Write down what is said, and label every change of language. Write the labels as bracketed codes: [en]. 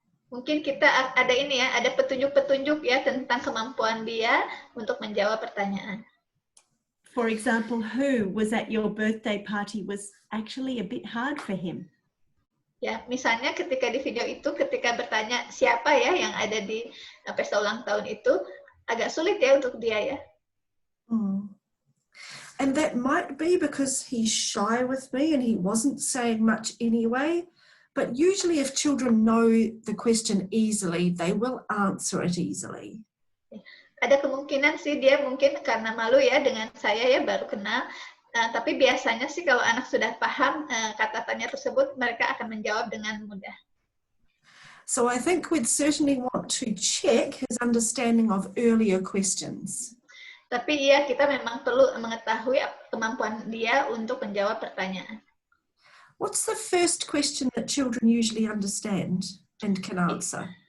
[id] Mungkin kita ada ini ya, ada petunjuk-petunjuk ya tentang kemampuan dia untuk menjawab pertanyaan. [en] For example, who was at your birthday party was actually a bit hard for him. [id] Ya, misalnya ketika di video itu, ketika bertanya siapa ya yang ada di pesta ulang tahun itu, agak sulit ya untuk dia ya. [en] And that might be because he's shy with me and he wasn't saying much anyway. But usually if children know the question easily, they will answer it easily. [id] Ada kemungkinan sih dia mungkin karena malu ya dengan saya ya baru kenal, tapi biasanya sih kalau anak sudah paham kata tanya tersebut, mereka akan menjawab dengan mudah. [en] So I think we'd certainly want to check his understanding of earlier questions. [id] Tapi iya, kita memang perlu mengetahui kemampuan dia untuk menjawab pertanyaan. [en] What's the first question that children usually understand and can answer?